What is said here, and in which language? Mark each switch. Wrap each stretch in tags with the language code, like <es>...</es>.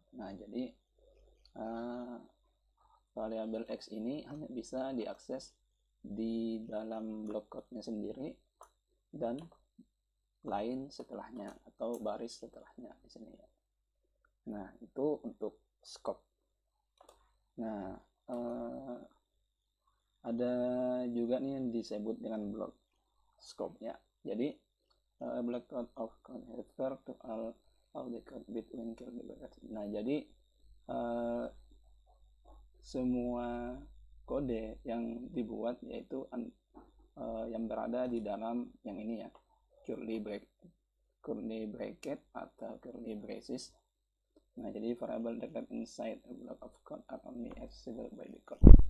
<id>Nah, jadi variabel X ini hanya bisa diakses di dalam blok code-nya sendiri dan lain setelahnya atau baris setelahnya di sini ya. Nah, itu untuk scope. Nah, ada juga nih yang disebut dengan block scope ya. Jadi</id> <en>block code of code refer to all of the code between curly brackets.</en> <id>Nah, jadi semua kode yang dibuat yaitu yang berada di dalam yang ini ya, curly bracket atau curly braces. Nah, jadi</id> <en>variable declared inside a block of code are only accessible by the code.</en>